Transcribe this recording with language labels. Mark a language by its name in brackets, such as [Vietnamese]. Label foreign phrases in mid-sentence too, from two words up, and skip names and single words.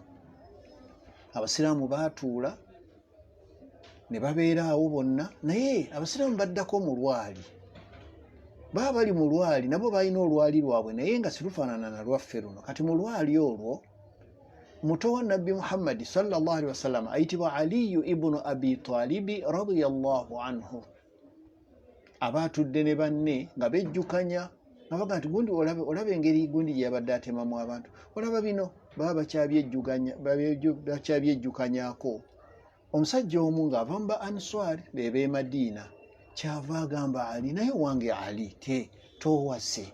[Ganda] Abasiraamu baatuula ne babeera awo bonna, naye abasiraamu baddako mu lwali. Baba bali mu lwali, nabo balina olwali lwabwe naye nga sirufaanana na lwaffe luno. Kati mu lwali olwo muto wa Nabbi Muhammad [Arabic] صلى الله عليه وسلم [Ganda] ayitibwa Aliyu ibnu Abi Talibi [Arabic] رضي الله عنه. [Ganda] Abaatudde ne banne nga bejjukanya nga baga nti gundi olaba engeri gundi gye yabadde atemamu abantu, olaba bino baba bakyabyejukanyaako. Omusajja omu ng'ava mu ba Answari b'e Madiina kyava agamba Ali, naye wange Ali towase.